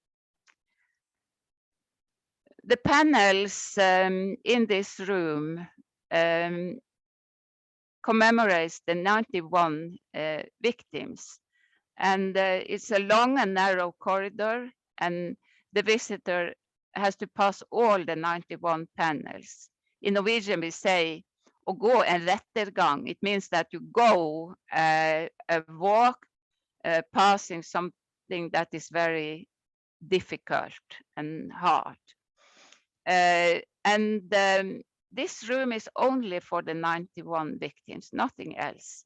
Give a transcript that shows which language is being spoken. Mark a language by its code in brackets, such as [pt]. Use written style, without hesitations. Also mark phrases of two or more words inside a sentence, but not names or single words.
[en] The panels in this room commemorates the 91 victims. And it's a long and narrow corridor, and the visitor has to pass all the 91 panels. In Norwegian, we say, [no] å gå en rettergang. [en] It means that you go a walk, passing something that is very difficult and hard. This room is only for the 91 victims, nothing else.